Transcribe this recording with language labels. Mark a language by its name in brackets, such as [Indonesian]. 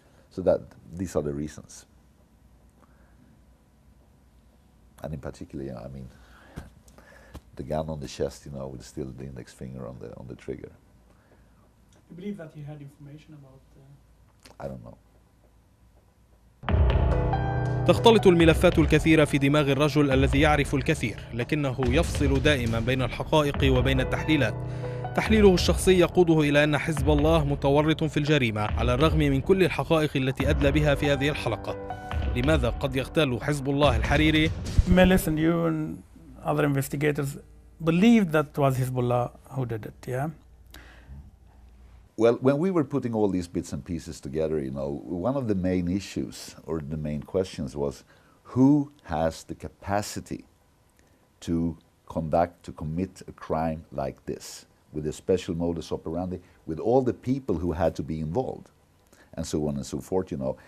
[English] So these are the reasons. And in particular, you know, I mean, the gun on the chest, you know, with still the index finger on the trigger. You believe that he had information about? I don't know. [Arabic] تختلط الملفات الكثيرة في دماغ الرجل الذي يعرف الكثير، لكنه يفصل دائما بين الحقائق وبين التحليلات. تحليله الشخصي يقوده إلى أن حزب الله متورط في الجريمة على الرغم من كل الحقائق التي أدلى بها في هذه الحلقة. لماذا قد يغتال حزب الله الحريري؟ [English] Listen, you and other investigators believed that it was Hezbollah who did it, yeah? Well, when we were putting all these bits and pieces together, you know, one of the main issues or the main questions was who has the capacity to commit a crime like this with a special modus operandi, with all the people who had to be involved, and so on and so forth, you know.